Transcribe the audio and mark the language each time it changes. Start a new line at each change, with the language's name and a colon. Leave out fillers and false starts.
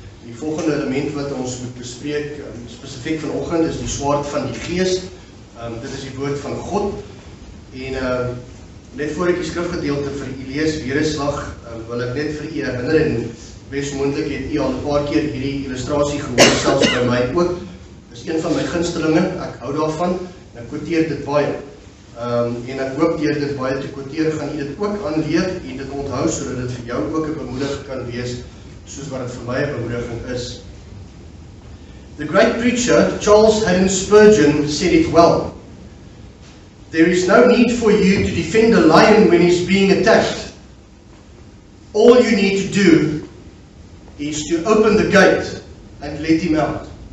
Afrikaans: Die volgende element wat ons moet bespreek, spesifiek vanoggend, is die swaard van die Gees. Dit is die woord van God. En net voor ek die skrifgedeelte vir u lees, weer 'n slag, wil ek net vir u herinner, en bes moontlik het u al 'n paar keer hierdie illustrasie gehoor, selfs by my ook. Dis een van my gunstelinge, ek hou daarvan, en ek quoteer dit baie. En ek hoop deur dit baie te quoteer, gaan u dit ook aanleer en dit onthou, sodat dit vir jou ook 'n bemoediging kan wees, soos wat dit vir my 'n bemoediging is.
English: The great preacher, Charles Haddon Spurgeon, said it well. There is no need for you to defend a lion when he's being attacked. All you need to do is to open the gate and let him out.